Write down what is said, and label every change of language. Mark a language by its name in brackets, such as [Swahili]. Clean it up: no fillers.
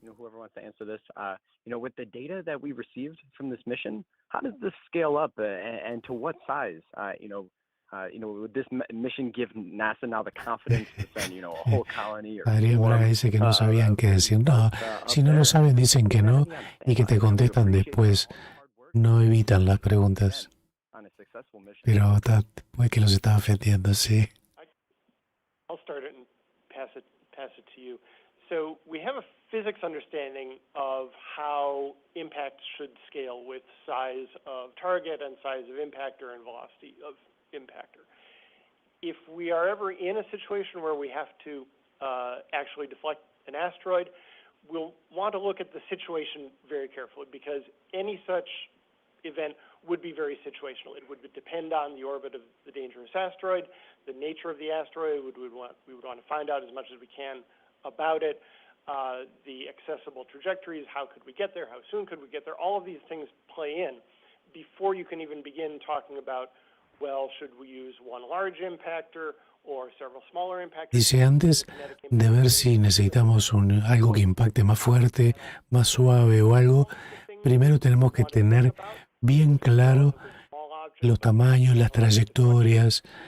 [English] Whoever wants to answer this, with the data that we received from this mission, how does this scale up, and to what size? Would this mission give NASA now the confidence to send, a whole colony? [Spanish] Adrián Braga dice que no sabían qué decir. No, si no lo saben dicen que no y que te contestan después. No evitan las preguntas. Pero puede que los estaba ofendiendo, sí. [English] I'll start it and pass it to you. So we have a physics understanding of how impact should scale with size of target and size of impactor and velocity of impactor. If we are ever in a situation where we have to actually deflect an asteroid, we'll want to look at the situation very carefully, because any such event would be very situational. It would depend on the orbit of the dangerous asteroid, the nature of the asteroid. We would want to find out as much as we can about it, the accessible trajectories, how could we get there, how soon could we get there. All of these things play in before you can even begin talking about, well, should we use one large impactor or several smaller impactors. [Spanish] Dice, antes de ver si necesitamos algo que impacte más fuerte, más suave o algo, primero tenemos que tener bien claro los tamaños, las trayectorias.